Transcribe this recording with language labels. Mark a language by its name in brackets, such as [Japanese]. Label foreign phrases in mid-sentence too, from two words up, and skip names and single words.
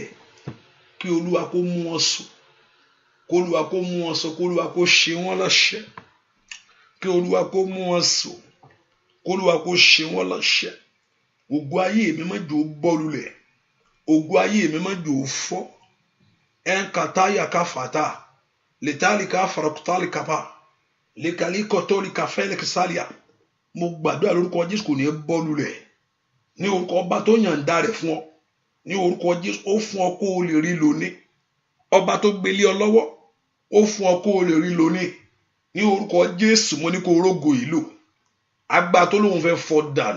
[Yoruba] Kí Olúwa kó mú wọn sùn. Kí Olúwa kó mú wọn sùn. Kí Olúwa kó ṣe wọ́n lọ́ṣẹ́. Kí Olúwa kó mú wọn sùn. Kí Olúwa kó ṣe wọ́n lọ́ṣẹ́. Ògo ayé mi má jẹ́ ó bọ́ lulẹ̀. Ògo ayé mi má jẹ́ ó fọ́. Enkataya kafata. Letalika farakutali kapa. Lekaliko toli kafele kisalia. Mo gbàdúrà lórúkọ Jésù kò ní bọ́ lulẹ̀. Ní orúkọ ọba tó yànda rẹ̀ fún ọ. Ní orúkọ Jésù ó fún ọ kó o lè rí lónìí. Ọba tó gbélé ọ lọ́wọ́ ó fún ọ kó o lè rí lónìí. Ní orúkọ Jésù mo ní kó rógo yìí lò. Agbára tó lóun fẹ́ fọ́ dànù.